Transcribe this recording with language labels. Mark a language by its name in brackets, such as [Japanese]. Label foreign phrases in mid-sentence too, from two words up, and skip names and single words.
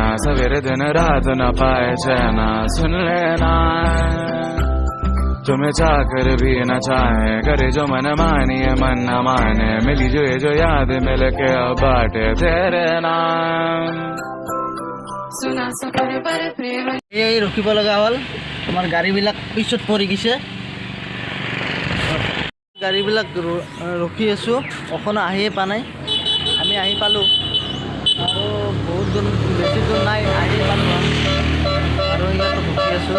[Hindi] सवेरे दिन रात ना पाए चैना, सुन लेना तुम्हें चाहकर भी न चाहे, करे जो मन मानिए मन न माने। मिली जो ये जो याद मिल के अब बाटे तेरे नाम। सुना सफर पर प्रेम [Assamese] এই ৰখিব লগা হ'ল, আমাৰ গাড়ীবিলাক পিছত পৰি গৈছে। গাড়ীবিলাক ৰখি আছোঁ, অকণো আহিয়ে পোৱা নাই। আমি আহি পালোঁ আৰু বহুত দূৰ, বেছি দূৰ নাই, আহি পালোঁ আৰু ইয়াতো ৰখি আছোঁ।